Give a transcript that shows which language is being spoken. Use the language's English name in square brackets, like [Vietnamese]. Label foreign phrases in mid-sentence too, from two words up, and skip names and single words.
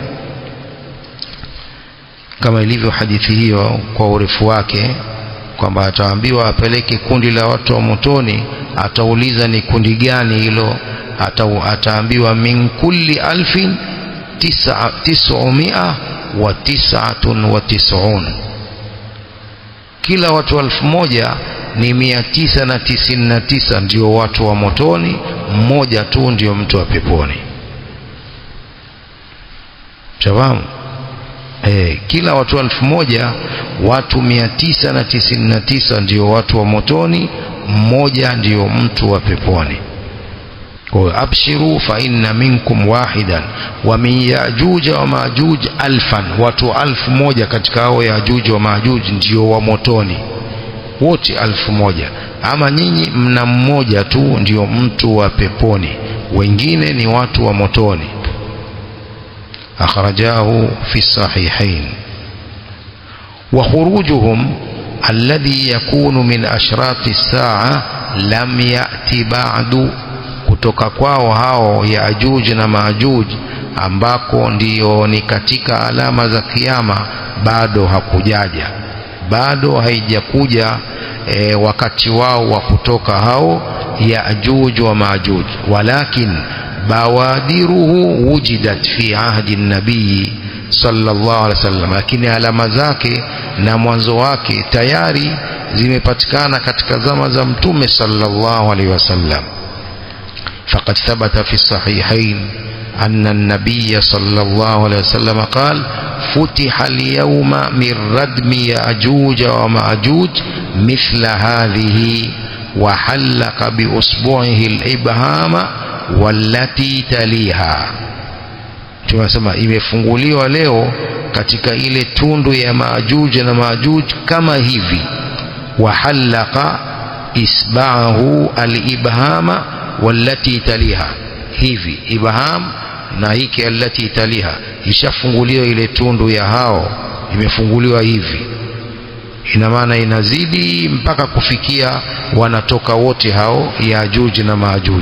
[Swahili] Kama ilivyo hadithi hiyo kwa urefu wake, kwamba ataambiwa apeleke kundi la watu wa motoni, atauliza ni kundi gani hilo, ataambiwa [Arabic] من كل [Swahili] 1999, kila watu 1000 ni 999 ndio watu wa motoni, mmoja tu ndio mtu wa peponi. Tawamu kila watu 1000, watu 999 ndio watu wa motoni, mmoja ndio mtu wa peponi. Kwa [Arabic] أبشروا فإن منكم واحدا ومن يأجوج ومأجوج [Swahili] 1000, watu 1000 katika hao Yajuj wa Majuj ndio wa motoni wote 1000. Ama nyinyi mna mmoja tu ndio mtu wa peponi, wengine ni watu wa motoni. [Arabic] أخرجه في الصحيحين. وخروجهم الذي يكون من أشراط الساعة لم يأت بعد, [Swahili] kutoka kwao hao Yajuj na Majuj ambako ndio ni katika alama za kiyama bado hakujaja, bado haijakuja wakati wao wa kutoka hao Yajuj wa Majuj. [Arabic] ولكن بوادره وجدت في عهد النبي صلى الله عليه وسلم, [Swahili] lakini alama zake na mwanzo wake tayari zimepatikana katika zama za Mtume [Arabic] صلى الله عليه وسلم. فقد ثبت في الصحيحين أن النبي صلى الله عليه وسلم قال فتح اليوم من ردم يأجوج ومأجوج مثل هذه وحلق بأصبعه الإبهام والتي تليها. [Swahili] Tunasema imefunguliwa leo katika ile tundu ya Maajuj na Maajuj kama hivi, [Arabic] وحلق إصبعه الإبهام والتي تليها, [Swahili] hivi ibham na hiki [Arabic] التي تليها, [Swahili] ishafunguliwa ile tundu ya hao, imefunguliwa hivi, ina maana inazidi mpaka kufikia wanatoka wote hao Yajuj na Maajuj.